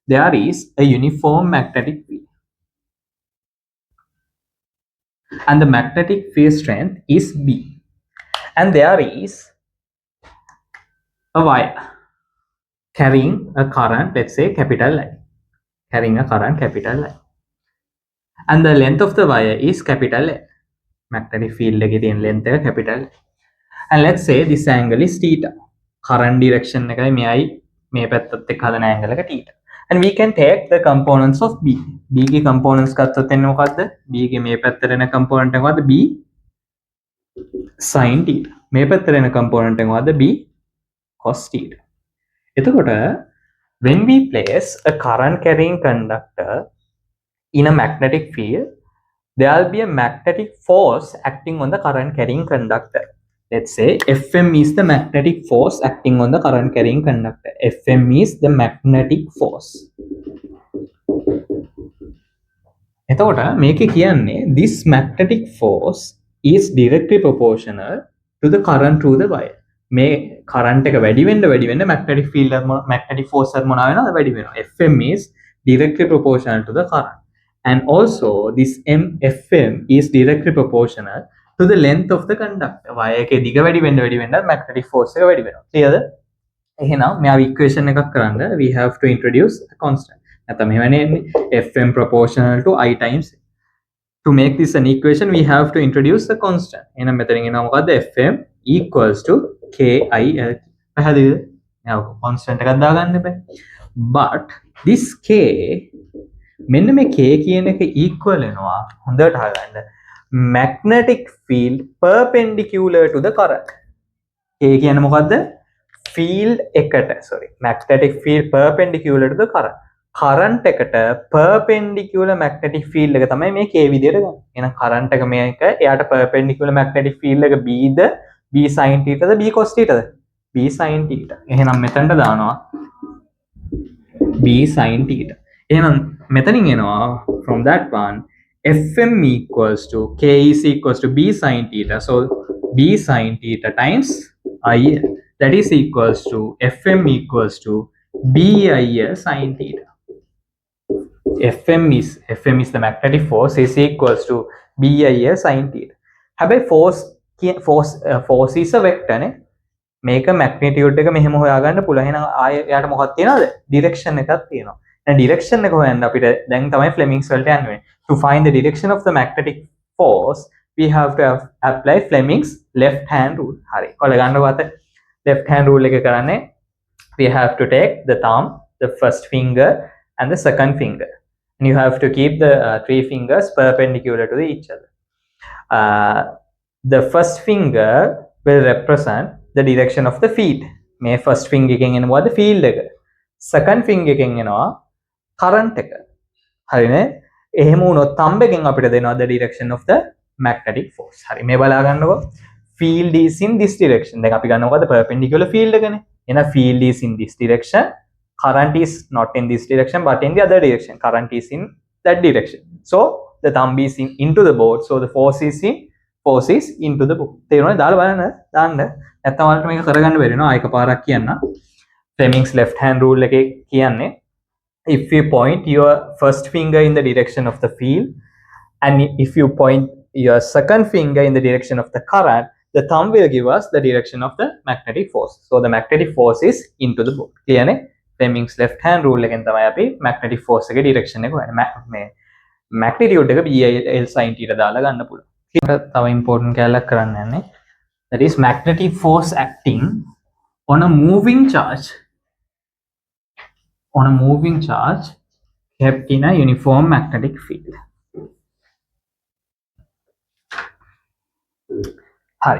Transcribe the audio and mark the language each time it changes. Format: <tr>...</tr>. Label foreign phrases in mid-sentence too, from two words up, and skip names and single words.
<en>there is a uniform magnetic field, and the magnetic field strength is B, and there is a wire carrying a current, let's say capital I, carrying a current capital I, and the length of the wire is capital L. Magnetic field</en> <si>එකේ තියෙන length එක</si> <en>capital L. And let's say this angle is theta. Current direction</en> <si>එකයි මෙයයි මේ පැත්තත් එක්ක හදන angle එක theta.</si> <en>And we can take the components of B.</en> <si>B ගේ components ගත්තොත් එන්නේ මොකද්ද? B ගේ මේ පැත්තට එන component එක මොකද්ද?</si> <en>B sin theta.</en> <si>මේ පැත්තට එන component එක මොකද්ද?</si> <en>B cos theta. එතකොට when we place a current carrying conductor in a magnetic field, there will be a magnetic force acting on the current carrying conductor. Let's say Fm is the magnetic force acting on the current carrying conductor. Fm is the magnetic force.</en> <si>එතකොට මේකේ කියන්නේ</si> <en>this magnetic force is directly proportional to the current through the wire.</en> <si>මේ current එක වැඩි වෙන්න</si> <en>magnetic field magnetic force</en> <si>එක මොනවා වෙනවද? වැඩි වෙනවා.</si> <en>Fm is directly proportional to the current. And also this Fm is directly proportional to the length of the conductor.</en> <si>wire එකේ දිග වැඩි වෙන්න</si> <en>magnetic force</en> <si>එක වැඩි වෙනවා. clearද? එහෙනම් මෙයා equation එකක් කරන්න</si> <en>we have to introduce a constant.</en> <si>නැත්නම් මෙවැනි</si> <en>Fm proportional to I times. To make this an equation we have to introduce a constant.</en> <si>එහෙනම් මෙතනින් එනවා මොකද්ද?</si> <en>Fm equals to KIL.</en> <si>පැහැදිලිද? මෙයා constant එකක් දාගන්න එපා.</si> <en>But this K</en> <si>මෙන්න මේ</si> <en>K</en> <si>කියන එක</si> <en>equal</en> <si>වෙනවා හොඳට අහගන්න</si> <en>magnetic field perpendicular to the current. K</en> <si>කියන්නේ මොකද්ද?</si> <en>field එකට magnetic field perpendicular to the current.</en> <si>current එකට</si> <en>perpendicular magnetic field</en> <si>එක තමයි මේ K විදියට ගන්න.</si> <en>එහෙනම් current</en> <si>එක මේක එයාට</si> <en>perpendicular magnetic field එක B ද B sin theta ද B cos theta ද B sin theta.</en> <si>එහෙනම් මෙතනට දානවා</si> <en>B sin theta.</en> <si>එහෙනම් මෙතනින් එනවා</si> <en>from that one Fm equals to K is equals to B sin theta. So B sin theta times IL, that is equals to Fm equals to BIL sin theta. Fm is the magnetic force is equals to BIL sin theta. හැබැයි force is a vector නේ.</en> <si>මේක magnitude එක මෙහෙම හොයාගන්න පුළුවන්. එහෙනම් ආයෙ එයාට මොකක්ද තියෙනවද? direction එකක් තියෙනවා. දැන් direction එක හොයන්න අපිට දැන් තමයි Fleming's වලට යන්න වෙන්නේ.</si> <en>To find the direction of the magnetic force we have to apply Fleming's left hand rule.</en> <si>හරි. ඔයාලා ගන්නකො අත</si> <en>left hand rule</en> <si>එක කරන්නේ</si> <en>we have to take the thumb, the first finger and the second finger. And you have to keep the three fingers perpendicular to each other. The first finger will represent the direction of the field.</en> <si>මේ</si> <en>first finger</en> <si>එකෙන් එනවා field එක.</si> <en>second finger</en> <si>එකෙන් එනවා current එක. හරිනේ? එහෙම වුණොත්</si> <en>thumb</en> <si>එකෙන් අපිට දෙනවා</si> <en>the direction of the magnetic force.</en> <si>හරි මේ බලා ගන්නකො.</si> <en>field is in this direction.</en> <si>දැන් අපි ගන්න මොකද්ද</si> <en>perpendicular field එකනේ. එහෙනම් field is in this direction. current is not in this direction but in the other direction. current is in that direction. So the thumb is into the board. So the force is into the board.</en> <si>තේරුණාද? දාලා බලන්න දාන්න. නැත්නම් ඔයාලට මේක කරගන්න බැරි වෙනවා. ආයක පාරක් කියන්න.</si> <en>Fleming's left hand rule</en> <si>එකේ කියන්නේ</si> <en>if you point your first finger in the direction of the field and if you point your second finger in the direction of the current, the thumb will give us the direction of the magnetic force. So the magnetic force is into the board.</en> <si>Clear නේ?</si> <en>Fleming's left hand rule</en> <si>එකෙන් තමයි අපි</si> <en>magnetic force</en> <si>එකේ direction එක හොයන්නේ. මේ magnitude එක</si> <en>BIL sin theta</en> <si>දාලා ගන්න පුළුවන්. තව important කැලක් කරන්න යන්නේ.</si> <en>That is magnetic force acting on a moving charge. On a moving charge kept in a uniform magnetic field. Hi.</en>